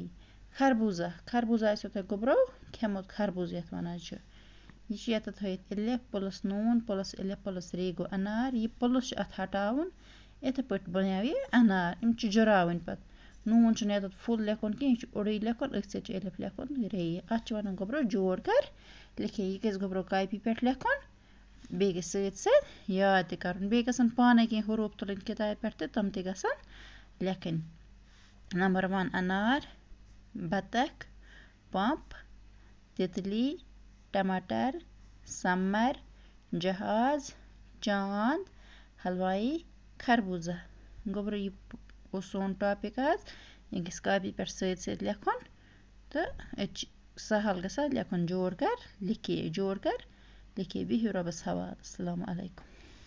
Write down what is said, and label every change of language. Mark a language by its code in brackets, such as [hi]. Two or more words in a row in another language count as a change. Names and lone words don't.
[ks] خربوزہ، خربوزہ آسیو تۄہہِ گوبرو کھیوٚمُت، خربوز یتھ ونان چھِ، یہ چھُ یتھ تھٲیِتھ الف پلس نون پلس الف پلس رے، گو انار، یہ پلس چھُ اتھ ہٹاوُن، یتھے پٲٹھۍ بنیو یہ انار، یم چھِ جُراوٕنۍ پتہٕ، نون چھُنہٕ یتھ فُل لیکھُن کینٛہہ، یہ چھُ اوٚڑُے لیکھُن، أتھۍ سۭتۍ چھُ الف لیکھُن رے، اتھ چھِ ونان گوبرو [ur] جوڑ کر لکھے۔ [ks] یہ گژھِ گوبرو کاپی پٮ۪ٹھ لیکھُن، بیٚیہِ گژھِ سۭتۍ سۭتۍ یاد تہِ کرُن، بیٚیہِ گژھن پانے کینٛہہ حروٗف تُلٕنۍ کتابہِ پٮ۪ٹھ تہٕ تِم تہِ گژھن لیکھٕنۍ۔ نمبر 1 انار، بطخ، پمپ، تتلی، ٹماٹر، سمر، جہاز، چاند، حلوائی، خربوزہ۔ گوبرو یہ گو سون ٹاپک آز، یہ گژھِ کاپی پٮ۪ٹھ سۭتۍ سۭتۍ لیکھُن تہٕ اتہِ چھُ سہل گژھان لیکھُن، [ur] جوڑ کر لکھے، جوڑ کر لکھے۔ [ks] بِہِو رۄبس حوال، [ar] السلام علیکم۔